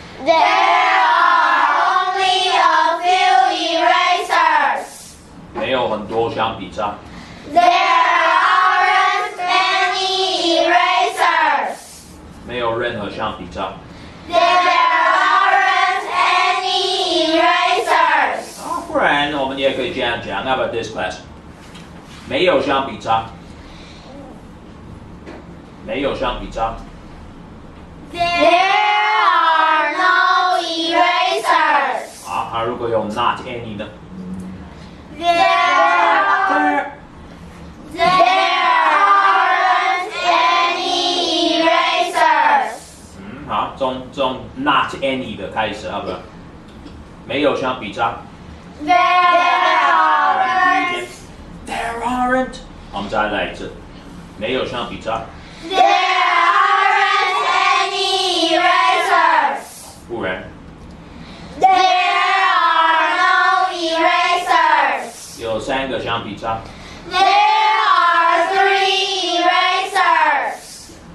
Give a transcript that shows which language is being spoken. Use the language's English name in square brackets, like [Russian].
[English] There are only a few erasers. [Chinese] 没有很多橡皮擦。 [English] There aren't many erasers. [Chinese] 没有任何橡皮擦。 [English] There aren't any erasers. [Chinese] 不然我们也可以这样讲。 [English] How about this class？ [Chinese] 没有橡皮擦。没有橡皮擦。 [English] There are no erasers. [Chinese] 好，那如果有 not any 呢？ [English] There aren't any erasers. [Chinese] 好，从 not any 的开始，好不好？没有橡皮擦。 [English] There aren't. There aren't。 [Chinese] 我们再来一次，没有橡皮擦。 [English] There aren't any erasers. [Chinese] 不然 [English] There are no erasers. [Chinese] 有3个橡皮擦， [English] There are 3 erasers.